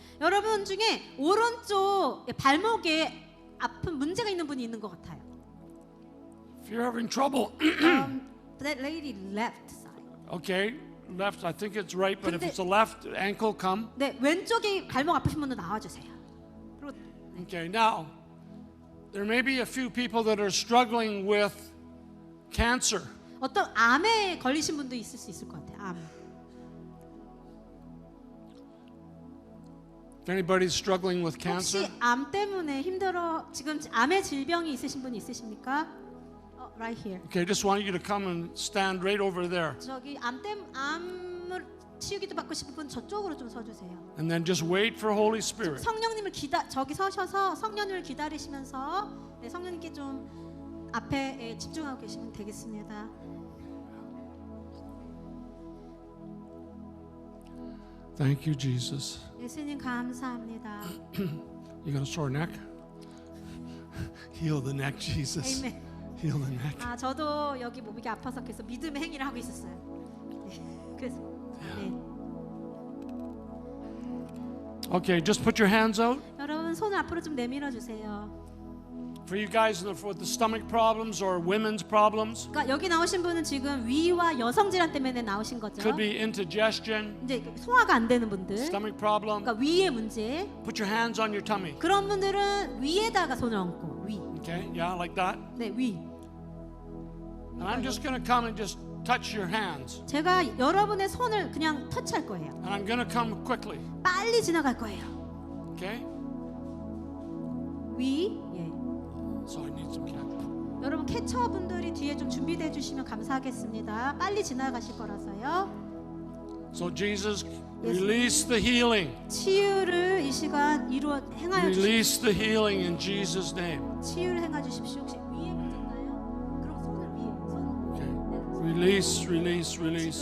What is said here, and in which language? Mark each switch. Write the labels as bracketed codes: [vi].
[ko] 여러분 중에 오른쪽 발목에 아픈 문제가 있는 분이 있는 것 같아요. [en] If you're having trouble, That lady left side. okay, left, I think it's right, but if [ko] 근데- [en] it's a left ankle, come. [ko] 네, 왼쪽이 발목 아프신 분들 나와주세요. 그리고 [en] Okay, now, there may be a few people that are struggling with cancer. [ko] 어떤 암에 걸리신 분도 있을 수 있을 것 같아요. 암. [en] If anybody's struggling with cancer, [ko] 혹시 암 때문에 힘들어 지금 암의 질병이 있으신 분이 있으십니까? [en] Right here. okay, just want you to come and stand right over there. [ko] 저기 암을 치유기도 받고 싶은 분 저쪽으로 좀 서주세요. [en] And then just wait for Holy Spirit. [ko] 성령님을 저기 서셔서 성령님을 기다리시면서 네, 성령님께 좀 앞에 집중하고 계시면 되겠습니다. [en] Thank you, Jesus. [ko] 예수님 감사합니다. [en] You got a sore neck? Heal the neck, Jesus. [ko] 아멘. [en] Heal the neck. [ko] 아 저도 여기 몸이 아파서 그래서 믿음의 행위를 하고 있었어요. 네, 그래서 네. [en] Okay, just put your hands out. [ko] 여러분 손을 앞으로 좀 내밀어 주세요. [en] For you guys with the stomach problems or women's problems, [ko] 그러니까 여기 나오신 분은 지금 위와 여성 질환 때문에 나오신 거죠. [en] could be indigestion, [ko] 이제 소화가 안 되는 분들, [en] stomach problem. [ko] 그러니까 위의 문제. [en] Put your hands on your tummy. [ko] 그런 분들은 위에다가 손을 얹고 위. [en] Okay, yeah, like that. [ko] 네, 위. [en] And I'm just going to come and just touch your hands. [ko] 제가 여러분의 손을 그냥 터치할 거예요. [en] And I'm going to come quickly. [ko] 빨리 지나갈 거예요. [en] Okay? [ko] 위. 예. [en] So I need some ketchup. [ko] 여러분 캐쳐 분들이 뒤에 좀 준비돼 주시면 감사하겠습니다. 빨리 지나가실 거라서요. [en] So Jesus, Yes. release the healing. [ko] 치유를 이 시간 행하여 주십시오. [en] Release the healing in Jesus' name. [ko] 치유를 행하 주십시오. 혹시 위에 문제인가요? 그럼 손을 위에. 손. [en] Okay. Release, release, release,